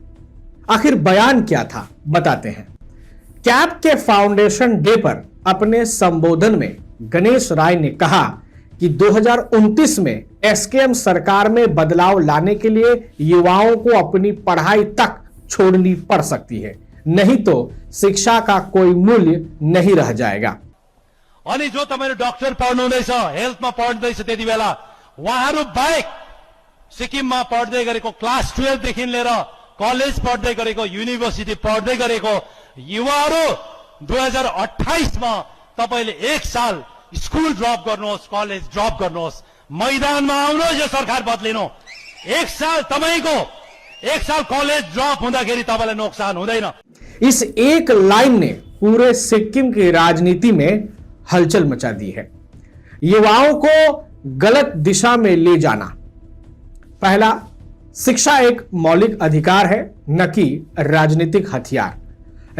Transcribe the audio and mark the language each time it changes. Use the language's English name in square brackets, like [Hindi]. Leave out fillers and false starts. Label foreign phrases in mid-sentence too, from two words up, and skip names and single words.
[Hindi] आखिर बयान क्या था, बताते हैं। कैप के [English] foundation day [Hindi] पर अपने संबोधन में गणेश राय ने कहा कि 2029 में एसकेएम सरकार में बदलाव लाने के लिए युवाओं को अपनी पढ़ाई तक छोड़नी पड़ सकती है, नहीं तो शिक्षा का कोई मूल्य नहीं रह जाएगा। [Nepali] अनि जो तपाईले डाक्टर पढ्नुहुँदैछ, हेल्थमा पढ्दैछ, त्यति बेला उहाँहरू बाहेक सिक्किममा पढ्दै गरेको क्लास 12 देखि लिएर कलेज पढ्दै गरेको, युनिभर्सिटी पढ्दै गरेको युवाहरू 2028 मा तपाईले एक साल [English] school drop [Nepali] गर्नुहोस्, [English] college drop [Nepali] गर्नुहोस्, मैदानमा आउनुहोस्, यो सरकार बदलिनु। एक साल तपाईको एक साल [English] college drop [Nepali] हुँदाखेरि तपाईलाई नोक्सान हुँदैन। [Hindi] इस एक लाइन ने पूरे सिक्किम की राजनीति में हलचल मचा दी है। युवाओं को गलत दिशा में ले जाना। पहला, शिक्षा एक मौलिक अधिकार है, न कि राजनीतिक हथियार।